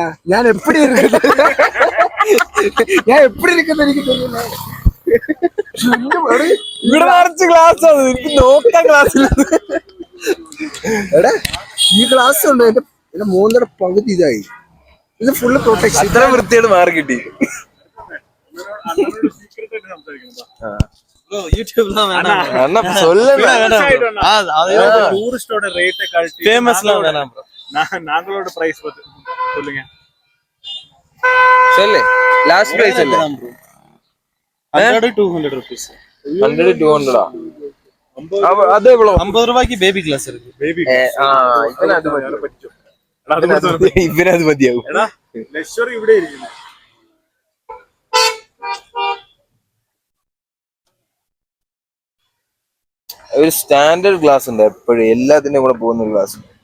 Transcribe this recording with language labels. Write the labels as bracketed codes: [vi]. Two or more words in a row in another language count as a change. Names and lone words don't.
[ml] ഞാൻ എപ്പടി ഞാൻ എപ്പടി ഇരിക്കുന്ന എനിക്ക് തോന്നുന്നു. ഇവിടെ നിറച്ച് ക്ലാസ് ആണ്, എനിക്ക് നോക്കാൻ ക്ലാസ്സില്ല. എടാ ഈ ക്ലാസ് ഉണ്ട്. എന്റെ 3.5 പകുതി ഇതായി. ഇത് [en] full protection. [ml] അത്ര വൃത്തിയായിട്ട് മാറി കിട്ടി. [ta] டூரிஸ்டோட ரேட்டை கழட்டி ஃபேமஸ்லாம் வேணாம் ப்ரோ. நாங்களோட பிரைஸ் சொல்லுங்க. சொல்லு [en] last price [ta] இல்ல [en] 100 200 rupees. [ta] 100 200 அது எவ்வளவு? 50 ரூபாய்க்கு [en] baby glass [ta] இருக்கு. பேபி [ml] ഇവനത് മതിയാവും. എടാ ലക്ഷറി ഇവിടെ ഇരിക്കുന്നു. ഒരു [en] standard glass [ml] ഉണ്ട് എപ്പോഴും, എല്ലാത്തിനും കൂടെ പോകുന്ന ഒരു ഗ്ലാസ്.